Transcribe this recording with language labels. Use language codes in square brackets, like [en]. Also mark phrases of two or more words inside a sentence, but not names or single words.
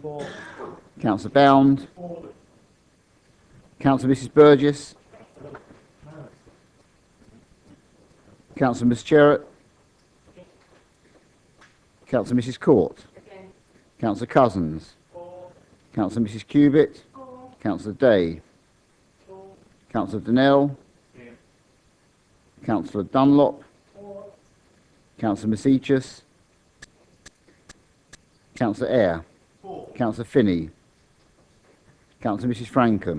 [en] Councillor Bound. Councillor Mrs Burgess. Councillor Miss Cherrett. Councillor Mrs Court. Councillor Cousins. Councillor Mrs Cubitt. Councillor Day. Councillor Donnell. Councillor Dunlop. Councillor Masichus. Councillor Eyre. Councillor Finney. Councillor Mrs Frankham.